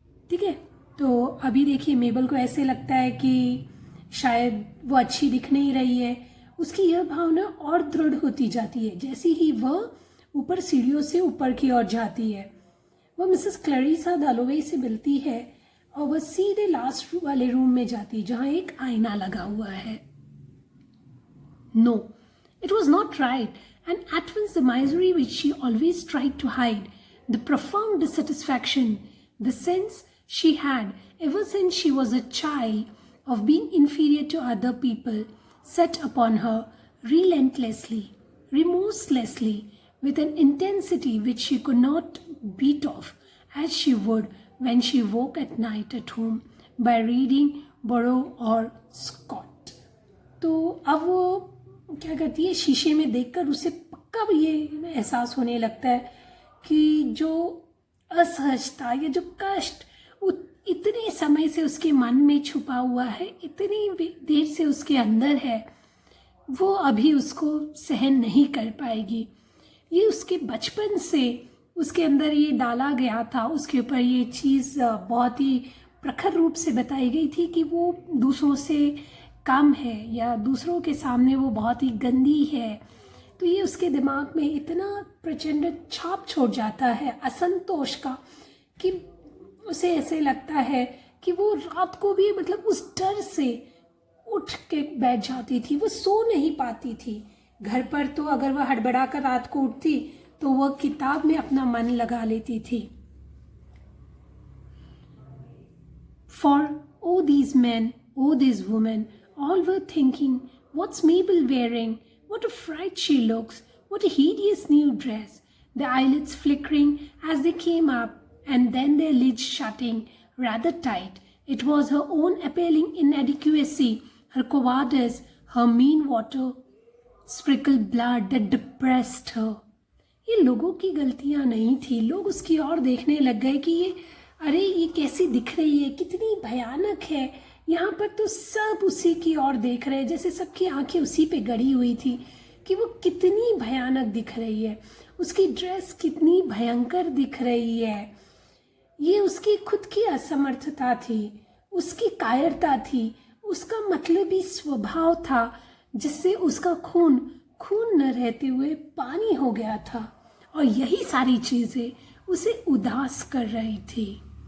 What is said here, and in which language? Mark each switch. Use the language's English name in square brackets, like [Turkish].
[Hindi] ठीक है, तो अभी देखिए मेबल को ऐसे लगता है कि शायद वो अच्छी दिख नहीं रही है। उसकी यह भावना और दृढ़ होती जाती है जैसे ही वह ऊपर सीढ़ियों से ऊपर की ओर जाती है। वह मिसेस क्लैरिसा दलोवे से मिलती है और वह सीधे लास्ट वाले रूम में जाती है जहाँ एक आईना लगा हुआ है। [English] No, it was not right, and at once the misery which she always tried to hide, the profound dissatisfaction, the sense she had ever since she was a child of being inferior to other people, set upon her relentlessly, remorselessly, with an intensity which she could not beat off, as she would when she woke at night at home by reading Burrough or Scott. [Hindi] तो अब वो क्या करती है, शीशे में देखकर उसे पक्का ये एहसास होने लगता है कि जो असहजता या जो कष्ट इतने समय से उसके मन में छुपा हुआ है, इतनी देर से उसके अंदर है, वो अभी उसको सहन नहीं कर पाएगी। ये उसके बचपन से उसके अंदर ये डाला गया था, उसके ऊपर ये चीज़ बहुत ही प्रखर रूप से बताई गई थी कि वो दूसरों से कम है या दूसरों के सामने वो बहुत ही गंदी है। तो ये उसके दिमाग में इतना प्रचंड छाप छोड़ जाता है असंतोष का कि उसे ऐसे लगता है कि वो रात को भी मतलब उस डर से उठ के बैठ जाती थी, वो सो नहीं पाती थी। घर पर तो अगर वह हड़बड़ा कर रात को उठती तो वह किताब में अपना मन लगा लेती थी। [English] For oh these men, oh these women, all were thinking, what's Mabel wearing? What a fright she looks! What a hideous new dress! The eyelids flickering as they came up, and then their lids shutting rather tight. It was her own appalling inadequacy, her cowardice, her mean water sprinkled blood that depressed her. [Hindi] ये लोगों की गलतियां नहीं थी। लोग उसकी ओर देखने लग गए कि ये अरे ये कैसी दिख रही है, कितनी भयानक है। यहाँ पर तो सब उसी की ओर देख रहे हैं, जैसे सबकी आंखें उसी पे गड़ी हुई थी कि वो कितनी भयानक दिख रही है, उसकी ड्रेस कितनी भयंकर दिख रही है। ये उसकी खुद की असमर्थता थी, उसकी कायरता थी, उसका मतलबी स्वभाव था जिससे उसका खून खून न रहते हुए पानी हो गया था, और यही सारी चीजें उसे उदास कर रही थी।